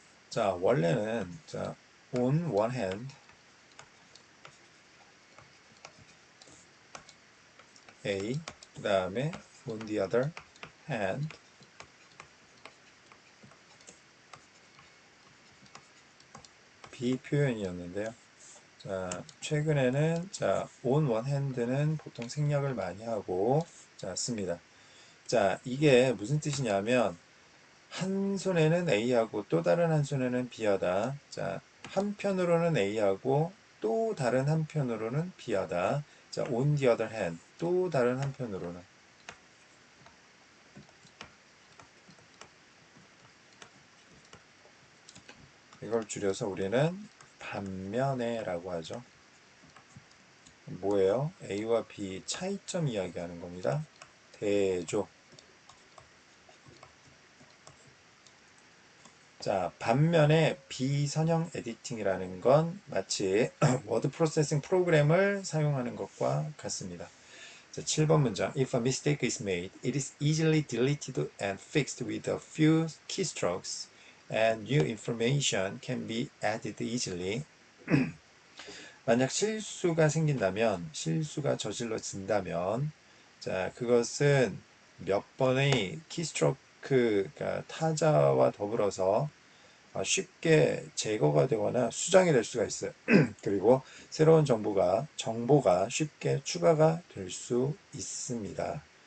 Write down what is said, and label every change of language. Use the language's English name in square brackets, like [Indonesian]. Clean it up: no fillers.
[Korean] 자, 원래는 자, [English] on one hand [Korean] A 그 다음에 [English] on the other hand [Korean] B 표현이었는데요. 자, 최근에는 자, [English] on one hand [Korean] 는 보통 생략을 많이 하고 자, 씁니다. 자, 이게 무슨 뜻이냐면 한 손에는 A하고 또 다른 한 손에는 B하다. 자, 한편으로는 A하고 또 다른 한편으로는 B하다. 자, [English] on the other hand [Korean] 또 다른 한편으로는 이걸 줄여서 우리는 반면에라고 하죠. 뭐예요? A와 B 차이점 이야기하는 겁니다. 대조. 자, 반면에 비선형 에디팅이라는 건 마치 워드 프로세싱 프로그램을 사용하는 것과 같습니다. 자, 7번 문장. [English] If a mistake is made, it is easily deleted and fixed with a few keystrokes, and new information can be added easily. [Korean] 만약 실수가 생긴다면, 실수가 저질러진다면, 자, 그것은 몇 번의 키스트로크가 타자와 더불어서 쉽게 제거가 되거나 수정이 될 수가 있어요. 그리고 새로운 정보가 쉽게 추가가 될 수 있습니다.